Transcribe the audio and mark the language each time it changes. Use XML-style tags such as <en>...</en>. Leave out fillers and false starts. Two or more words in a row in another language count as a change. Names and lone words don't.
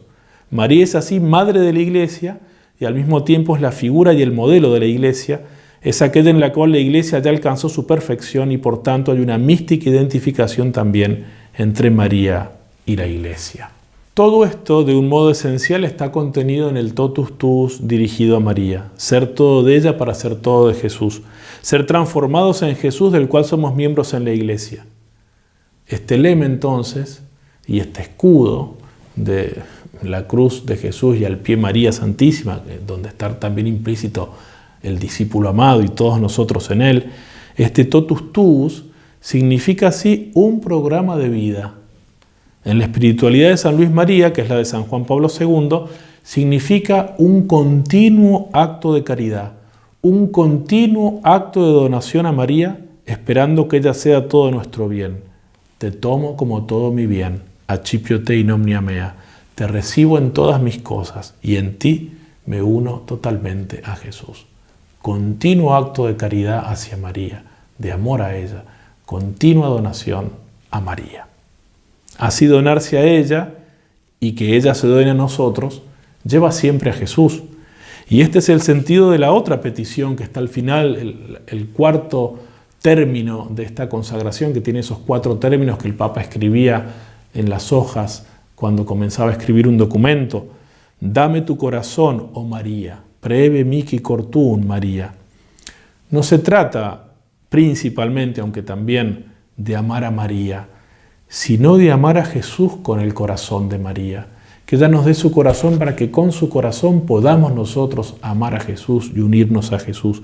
<es>María es así madre de la Iglesia y al mismo tiempo es la figura y el modelo de la Iglesia. Es aquella en la cual la Iglesia ya alcanzó su perfección y por tanto hay una mística identificación también entre María y la Iglesia. Todo esto, de un modo esencial, está contenido en el</es> <la>totus tuus</la> <es>dirigido a María. Ser todo de ella para ser todo de Jesús. Ser transformados en Jesús, del cual somos miembros en la Iglesia. Este lema entonces, y este escudo de la cruz de Jesús y al pie María Santísima, donde está también implícito el discípulo amado y todos nosotros en él, este</es> <la>totus tuus</la> <es>significa así un programa de vida. En la espiritualidad de San Luis María, que es la de San Juan Pablo II, significa un continuo acto de caridad, un continuo acto de donación a María, esperando que ella sea todo nuestro bien. Te tomo como todo mi bien,</es> <la>accipio te in omnia mea,</la> <es>te recibo en todas mis cosas y en ti me uno totalmente a Jesús. Continuo acto de caridad hacia María, de amor a ella, continua donación a María. Así donarse a ella y que ella se done a nosotros, lleva siempre a Jesús. Y este es el sentido de la otra petición que está al final, el cuarto término de esta consagración, que tiene esos 4 términos que el Papa escribía en las hojas cuando comenzaba a escribir un documento. Dame tu corazón,</es> <la>oh María, preve mihi cor tuum, María.</la> <es>No se trata principalmente, aunque también, de amar a María, sino de amar a Jesús con el corazón de María. Que ella nos dé su corazón para que con su corazón podamos nosotros amar a Jesús y unirnos a Jesús.</es>